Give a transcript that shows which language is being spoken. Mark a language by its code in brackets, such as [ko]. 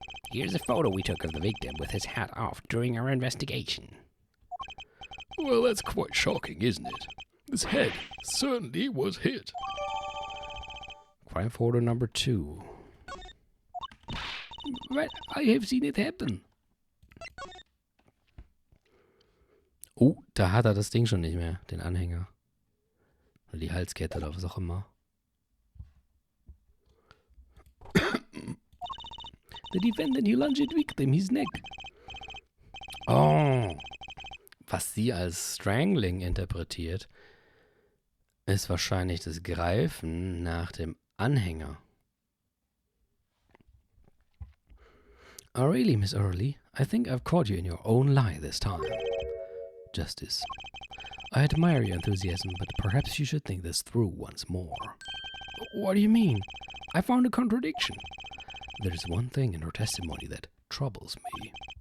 [en] Here's a photo we took of the victim with his hat off during our investigation. Well, that's quite shocking, isn't it? This head certainly was hit. Crime photo number 2. Well, I have seen it happen. [de] Oh, da hat er das Ding schon nicht mehr, den Anhänger. Oder die Halskette oder was auch immer. [en] The defendant, he lunged victim his neck. [de] Oh, was sie als Strangling interpretiert, ist wahrscheinlich das Greifen nach dem Anhänger. [en] Oh, really, Miss Early? I think I've caught you in your own lie this time. Justice. I admire your enthusiasm, but perhaps you should think this through once more. What do you mean? I found a contradiction. There's one thing in her testimony that troubles me.